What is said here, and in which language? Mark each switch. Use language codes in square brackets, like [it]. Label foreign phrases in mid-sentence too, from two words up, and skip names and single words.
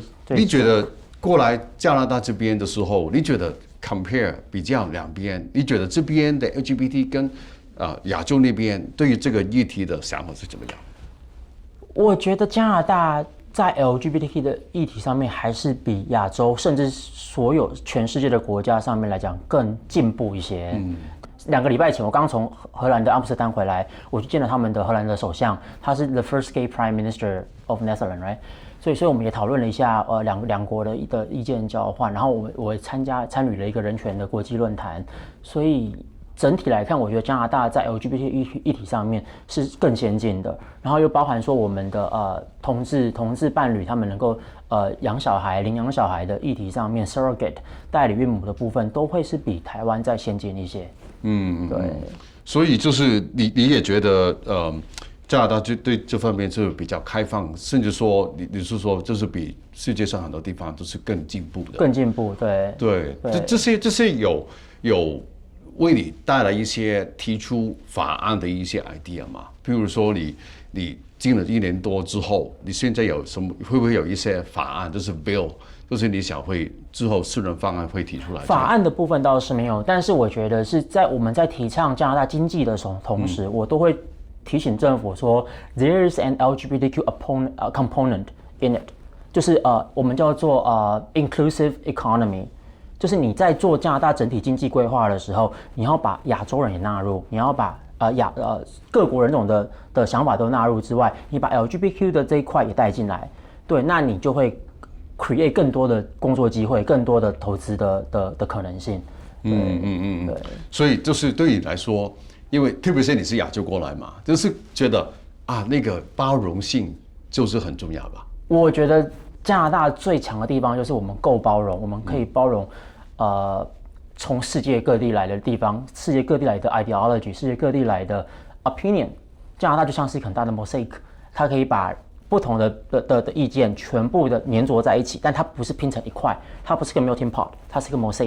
[zh] 你覺得過來加拿大這邊的時候，你覺得 compare 比較兩邊，你覺得這邊的 LGBT 跟亞洲那邊對於這個議題的想法是怎麼樣？我覺得加拿大在 LGBTQ 的議題上面，還是比亞洲甚至所有全世界的國家上面來講更進步一些。2個禮拜前，我剛從荷蘭的阿姆斯特丹回來，我去見了他們的荷蘭的首相，他是 [en] the first gay prime minister of Netherlands， [zh] right？所以我們也討論了一下兩國的意見交換，然後我參與了一個人權的國際論壇，所以整體來看，我覺得加拿大在 LGBT 議題上面是更先進的，然後又包含說我們的同志伴侶他們能夠養小孩、領養小孩的議題上面 ，surrogate 代理孕母的部分都會是比台灣再先進一些。對。所以就是你也覺得加拿大就对這方面是比較開放，甚至說你是說就是比世界上很多地方都是更進步的。更進步，對。對，這些有為你帶來一些提出法案的一些 idea 嘛？譬如說你進了1年多之後，你現在有什麼會不會有一些法案，就是 bill， 就是你想會之後私人方案會提出來？法案的部分倒是沒有，但是我覺得是在我們在提倡加拿大經濟的同時，我都會提醒政府說 [en] ，there's an LGBTQ component in it， [zh] 就是我們叫做 [en] inclusive economy， [zh] 就是你在做加拿大整體經濟規劃的時候，你要把亞洲人也納入，你要把各國人種的想法都納入之外，你把 LGBTQ 的這一塊也帶進來，對，那你就会 create 更多的工作機會，更多的投資的可能性。對。所以就是對你來說。因為特別是你是亞洲過來嘛，就是覺得那個包容性就是很重要吧。我覺得加拿大最強的地方就是我們夠包容，我們可以包容從世界各地來的地方，世界各地來的 ideology， 世界各地來的 opinion。加拿大就像是一個很大的 mosaic， 它可以把不同的意見全部的粘着在一起，但它不是拼成一塊，它不是個 [en] melting pot， [zh] 它是一個 mosaic。